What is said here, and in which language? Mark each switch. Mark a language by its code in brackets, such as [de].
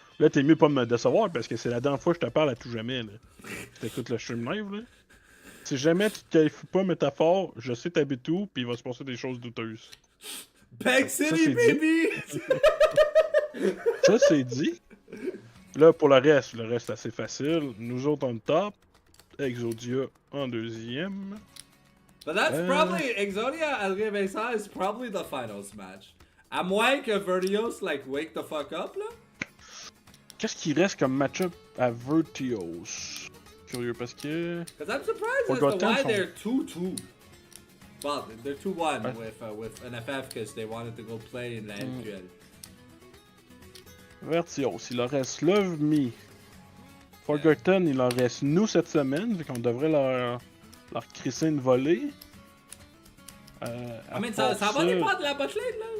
[fr] Là, t'es mieux pas de me décevoir parce que c'est la dernière fois que je te parle à tout jamais. T'écoutes le stream live. Là. Si jamais tu te qualifies pas Métaphore, je sais t'habites où, puis il va se passer des choses douteuses. [en] Bank City, baby! [fr] Ça, c'est dit. Là, pour le reste c'est assez facile. Nous autres, on top. Exodia en 2e. [en] But that's probably Exodia Adrien Vincent is probably the finals match. [fr] À moins que Vertios [en] wake the fuck up [fr] là. Qu'est-ce qui reste comme match-up à Vertios? Curieux parce que. [en] Because I'm surprised as to why they're 2-2. Well, they're 2-1 with NFF because they wanted to go play in la LQL. [fr] Vertios, il leur reste Love Me. Forgotten, il en reste nous cette semaine, vu qu'on devrait leur crisser une volée. Ça va dépendre de la botlane, là.